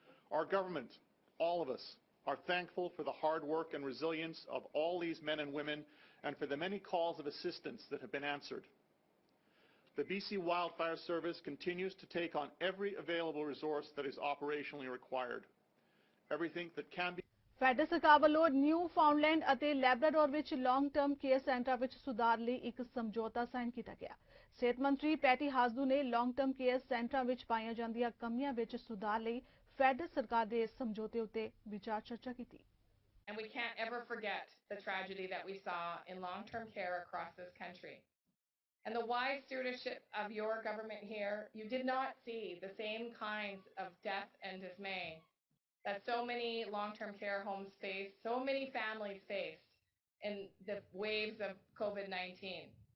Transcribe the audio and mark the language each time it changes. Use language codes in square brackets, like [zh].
[en] Our government, all of us, are thankful for the hard work and resilience of all these men and women and for the many calls of assistance that have been answered. The BC Wildfire Service continues to take on every available resource that is operationally required. Everything that can be. [pa] Federal ਸਰਕਾਰ ਵੱਲੋਂ new ਫਾਊਂਡਲੈਂਡ ਅਤੇ Labrador ਵਿੱਚ long term care ਸੈਂਟਰਾਂ ਵਿੱਚ ਸੁਧਾਰ ਲਈ ਇੱਕ ਸਮਝੌਤਾ ਸਾਈਨ ਕੀਤਾ ਗਿਆ। ਸਿਹਤ ਮੰਤਰੀ ਪੈਟੀ ਹਾਸਦੂ ਨੇ ਲੌਂਗ ਟਰਮ ਕੇਅਰ ਸੈਂਟਰਾਂ ਵਿੱਚ ਪਾਈਆਂ ਜਾਂਦੀਆਂ ਕਮੀਆਂ ਵਿੱਚ ਸੁਧਾਰ ਲਈ ਫੈਡਰਲ ਸਰਕਾਰ ਦੇ ਇਸ ਸਮਝੌਤੇ ਉੱਤੇ ਵਿਚਾਰ ਚਰਚਾ ਕੀਤੀ। [en] And we can't ever forget the tragedy that we saw in long-term care across this country. And the wise stewardship of your government here, you did not see the same kinds of death and dismay that so many long-term care homes faced, so many families faced in the waves of COVID-19.